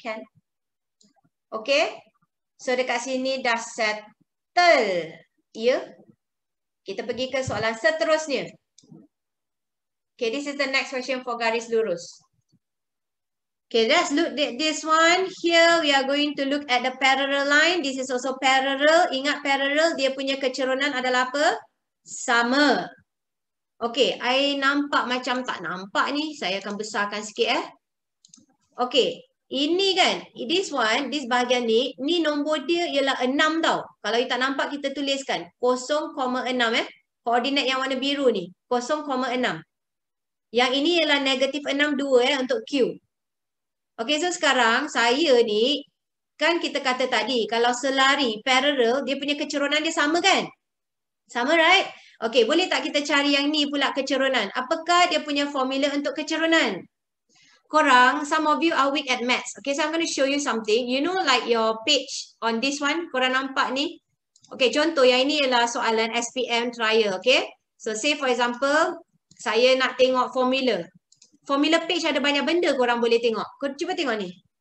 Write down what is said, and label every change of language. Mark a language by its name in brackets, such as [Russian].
[Malay] Can. Okay. So dekat sini dah settle. Ya. Kita pergi ke soalan seterusnya. [English] Okay, this is the next question for garis lurus. Okay, let's look at this one. Here we are going to look at the parallel line. This is also parallel. [Malay] Ingat parallel, dia punya kecerunan adalah apa? Sama. Okay, I nampak macam tak nampak ni. Saya akan besarkan sikit Okay, ini kan, [English] this one, [Malay] this bahagian ni nombor dia ialah 6 tau. Kalau you tak nampak, kita tuliskan 0,6 Koordinat yang warna biru ni, 0,6. Yang ini ialah negatif 6, 2 untuk Q. Okay, so sekarang saya ni, kan kita kata tadi, kalau selari parallel, dia punya kecerunan dia sama kan? [English] Sama, right? [Malay] Okay, boleh tak kita cari yang ni pula kecerunan? Apakah dia punya formula untuk kecerunan? Korang, [English] some of you are weak at maths. Okay, so I'm going to show you something. You know like your page on this one, [Malay] korang nampak ni? Okay, contoh yang ini ialah soalan SPM trial, okay? [English] So, say for example, [Malay] saya nak tengok formula. Formula page ada banyak benda korang boleh tengok. Cuba tengok ni.